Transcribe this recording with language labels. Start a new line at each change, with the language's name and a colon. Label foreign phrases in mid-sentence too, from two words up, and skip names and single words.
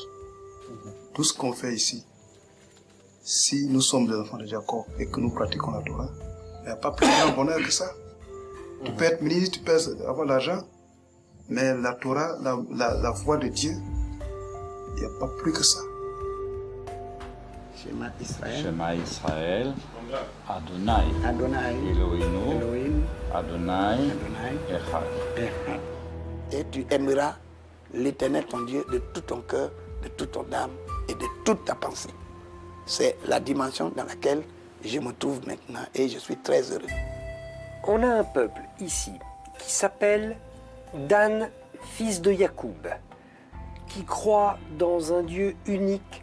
French: Tout ce qu'on fait ici, si nous sommes des enfants de Jacob et que nous pratiquons la Torah, il n'y a pas plus grand bonheur que ça. Tu peux être ministre, tu peux avoir l'argent, mais la Torah, la voix de Dieu, il n'y a pas plus que ça.
Hebrew: שמע ישראל. שמע ישראל אדוני. Adonai. אלהים אדוני אחד.
French: Et tu aimeras l'Éternel ton Dieu de tout ton cœur, de toute ton âme et de toute ta pensée. C'est la dimension dans laquelle je me trouve maintenant et je suis très heureux. On a un peuple ici qui s'appelle Dan, fils de Yacoub, qui croit dans un Dieu unique